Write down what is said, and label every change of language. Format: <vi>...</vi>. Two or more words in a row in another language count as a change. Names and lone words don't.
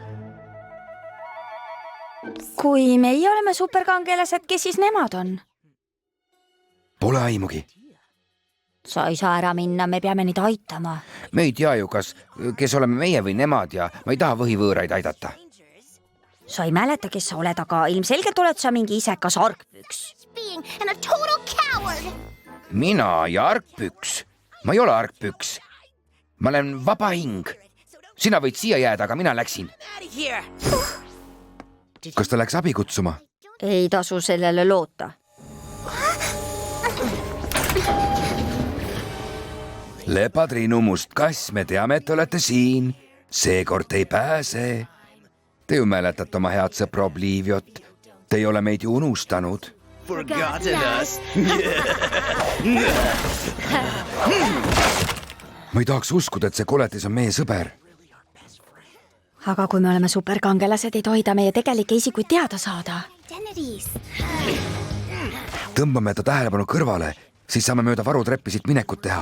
<et>Kui meie oleme superkangelased, kes siis nemad on? Pole aimugi. Sa ei saa ära minna, me peame neid aitama. Me ei tea ju, kes oleme meie või nemad ja ma ei taha võhivõõraid aidata. Sa ei mäleta, kes sa oled, aga ilmselgelt oled sa mingi isekas argpüks.</et> <en>Being and a total coward!</en> <et>Mina ja argpüks. Ma ei ole argpüks. Ma olen vaba hing. Sina võid siia jääda, aga mina läksin. Kas ta läks abi kutsuma? Ei tasu sellele loota. Lepadrinu, Must Kass, me teame, et olete siin. Seekord ei pääse. Te ju mäletate oma head sõpra Obliviot. Te ei ole meid ju unustanud.</et> <en>Forgotten us.</en> <et>Ma ei tahaks uskuda, et see koletis on meie sõber. Aga kui me oleme superkangelased, ei tohi ta meie tegelikke isikuid teada saada. Identities. Tõmbame ta tähelepanu kõrvale, siis saame mööda varutreppi siit minekut teha.</et>